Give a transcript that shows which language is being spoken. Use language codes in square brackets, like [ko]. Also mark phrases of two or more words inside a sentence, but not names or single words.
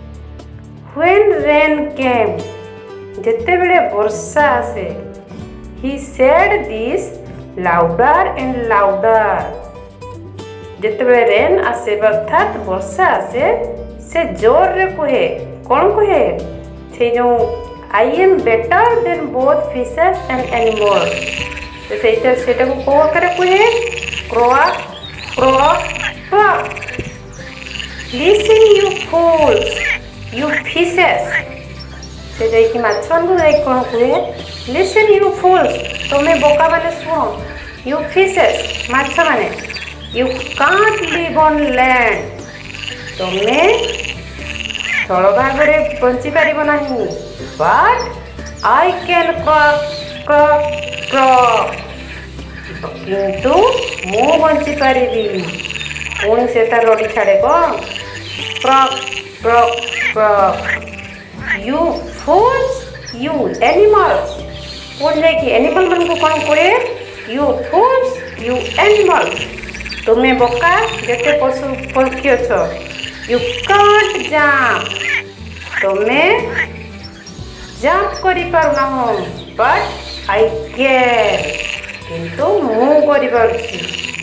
[en] When rain came [or] ଯେତେବେଳେ ବର୍ଷା ଆସେ [en] he said this louder and louder. [or] ଯେତେବେଳେ rain ଆସେ ଅର୍ଥାତ୍ ବର୍ଷା ଆସେ ସେ ଜୋରରେ କୁହେ କ'ଣ କୁହେ ସେ ଯେଉଁ [en] I am better than both fishes and animals. [or] ସେଇଟାକୁ କୋଉ ଆକାରରେ କୁହେ [en] croak croak croak. Listen you fools, you fishes. [or] ସେ ଯାଇକି ମାଛମାନଙ୍କୁ ଯାଇକି କ'ଣ କୁହେ [en] Listen you fools, [or] ତମେ ବୋକାମାନେ ଶୁଣ [en] you fishes [or] ମାଛମାନେ [en] you can't live on land. [or] ତମେ ସ୍ଥଳ ଭାଗରେ ବଞ୍ଚିପାରିବ ନାହିଁ [en] but I can croak croak croak. [or] କିନ୍ତୁ ମୁଁ ବଞ୍ଚିପାରିବି ପୁଣି ସେ ତାର ରଡ଼ି ଛାଡ଼େ କ'ଣ [en] croak croak croak. You fools, you animals. [or] ପୁଣି ଯାଇକି animal ମାନଙ୍କୁ କ'ଣ କୁହେ [en] You fools, you animals. [or] ତୁମେ ବୋକା ଯେତେ ପଶୁ ପକ୍ଷୀ ଅଛ [en] You can't jump. [or] ତୁମେ ଜମ୍ପ କରିପାରୁନାହଁ [en] but I can. [or] କିନ୍ତୁ ମୁଁ କରିପାରୁଛି